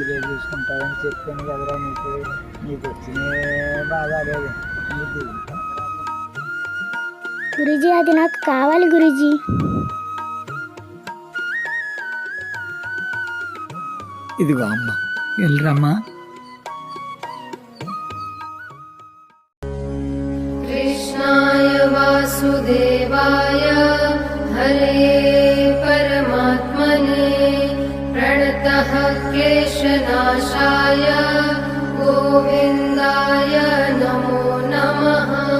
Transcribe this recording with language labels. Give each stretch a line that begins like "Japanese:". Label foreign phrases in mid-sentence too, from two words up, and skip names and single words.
Telugu: కొద్దిగా చూసుకుంటావని చెప్పాను కదరా నీకు వచ్చిన బాధ లేదు. గురూజీ అది నాకు కావాలి గురూజీ. ఇదిగో అమ్మ, వెళ్ళరమ్మా.
Sanskrit: कृष्णाय वासुदेवाय हरे परमात्मने प्रणतः क्लेशनाशाय गोविन्दाय नमो नमः।